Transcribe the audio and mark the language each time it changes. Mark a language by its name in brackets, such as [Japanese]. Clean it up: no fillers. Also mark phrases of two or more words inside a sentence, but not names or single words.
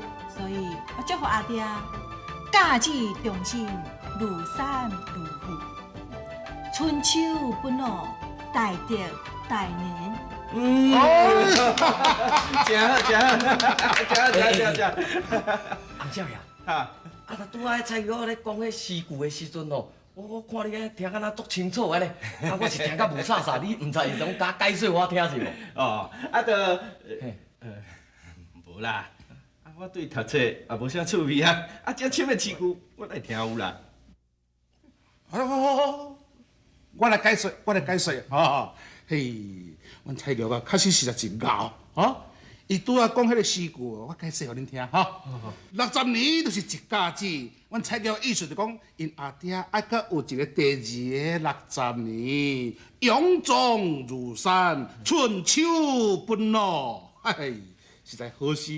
[Min Nan Chinese] 所以我祝福阿爹佳节长新，如山如虎，春秋不老，大德大年。真好。洪少爷，啊，拄仔蔡玉咧讲迄诗句的时阵哦， 我看你个听敢若足清楚安尼，啊，我是听甲无煞煞，你毋知会当甲解说我听是无？哦，啊，无啦，啊，我对读册也无啥趣味啊，啊，遮深的诗句我来听有啦。好，我来解说，吼，嘿，阮蔡玉啊，确实是真咬，吼。伊拄仔讲迄个诗句，我解释互恁听哈。60年就是一甲子，阮蔡玉意思就讲，因阿爹爱阁有一个第二个60年，勇壮如山，春秋不老，嘿，实在好诗。